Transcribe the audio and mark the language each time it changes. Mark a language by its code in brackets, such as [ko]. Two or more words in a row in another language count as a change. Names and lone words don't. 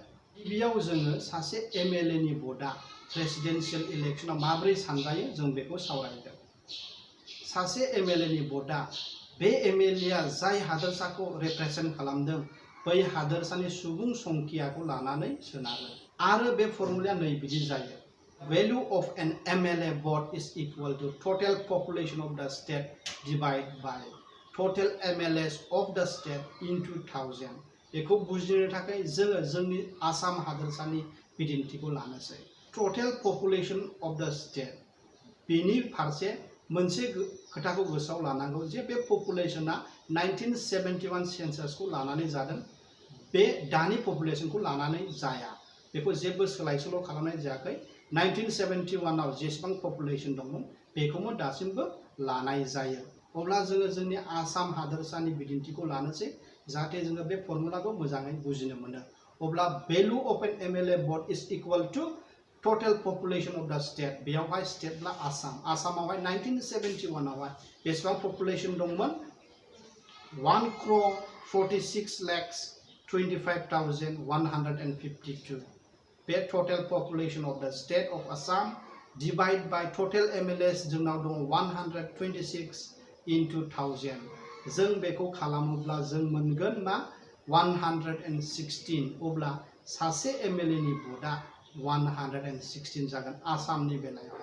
[brx] गिबियाव जोङो सासे एमएलए नि भटआ प्रेसिडेन्शियेल इलेक्शनाव माब्रै सानजायो जों बेखौ सावरायगोन। सासे एमएलए नि भटआ बे एमएलएआ जाय हादोरसाखौ रिप्रेजेन्ट खालामदों बै हादोरसानि सुबुं संख्याखौ लानानै सोनारो आरो बे फर्मुलाया नैबिदि जायो। [en] Value of an MLA vote is equal to total population of the state divided by total MLAs of the state into 1000। [brx] बेखौ बुजिनो थाखाय जोङो जोंनि आसाम हादोरसानि बिदिन्थिखौ लानोसै। [en] total population of the state, [brx] बेनि फारसे मोनसे खोथाखौ गोसोआव लानांगौ जे बे पपुलेशना 1971 सेन्सासखौ लानानै जादों। बे दानि पपुलेशनखौ लानानै जाया। बेखौ जेबो सोलाय-सोल' खालामनाय जायाखै। 1971 आव जेसेबां पपुलेशन दंमोन बेखौनो दासिमबो लानाय जायो। अब्ला जोङो जोंनि आसाम हादोरसानि बिदिन्थिखौ लानोसै जाहाथे जोङो बे फर्मुलाखौ मोजाङै बुजिनो मोनो। [en] अब्ला value of an MLA vote is equal to total population of the state। [brx] बेयावहाय स्टेटब्ला आसाम। आसामावहाय 1971 आवहाय बेसेबां पपुलेशन दंमोन? 1,46,25,152। [en] बे total population of the state of Assam divide by total MLAs [brx] जोंनाव दङ [en] 126 into 1000। [brx] जों बेखौ खालामोब्ला जों मोनगोन मा 116। अब्ला सासे एमएलए नि भटआ 116 जागोन आसामनि बेलायाव।